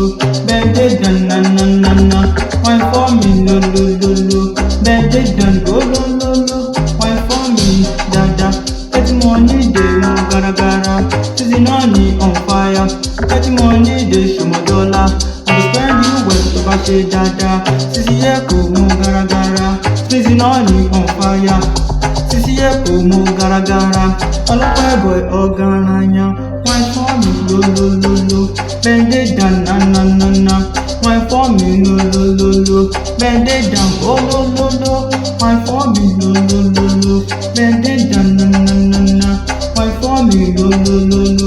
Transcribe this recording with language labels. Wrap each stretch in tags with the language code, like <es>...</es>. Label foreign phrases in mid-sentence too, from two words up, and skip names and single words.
<pcm>Bend it down, na na na na. Wine for me, lo lo lo lo. Bend it down, lo lo lo lo. Wine for me, dada. Get money, dey mo gara gara. Season money on fire. Get money, dey show my dollar. I go spend you well to buy</pcm> <yo>ṣe dada. Sisi yẹ kò mo gara gara.</yo> <pcm>Season money on fire.</pcm> <yo>Sisi yẹ kò mo gara gara.</yo> <pcm>Ọlọ́pẹ́ boy ọ̀garanya. Wine for me, lo lo lo lo. Bend it down, na na na na. Wine for me, lo lo lo lo. Bend it down, oh lo lo lo. Wine for me, lo lo lo lo. Bend it down, na na na na. Wine for me, lo lo lo lo.</pcm>